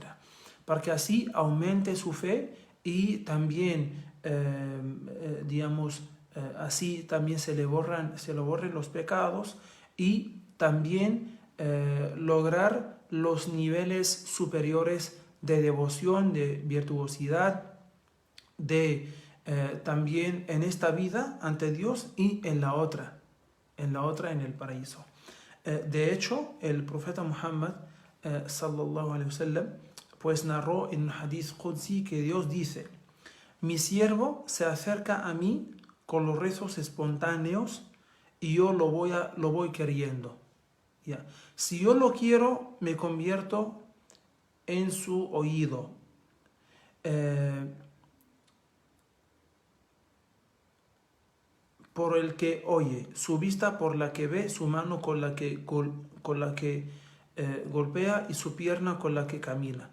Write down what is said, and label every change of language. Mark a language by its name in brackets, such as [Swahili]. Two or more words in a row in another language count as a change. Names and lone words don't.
[Spanish] Para que así aumente su fe y también, digamos, así también se le borren los pecados y también lograr los niveles superiores de devoción, de virtuosidad, también en esta vida ante Dios y en la otra en el paraíso. De hecho, el profeta Muhammad [Arabic] صلى الله عليه وسلم [Spanish] pues narró en un [Arabic] حديث قدسي [Spanish] que Dios dice: mi siervo se acerca a mí con los rezos espontáneos y yo lo voy queriendo. ¿Ya? Si yo lo quiero, me convierto en su oído. Por el que oye, su vista por la que ve, su mano con la que golpea y su pierna con la que camina.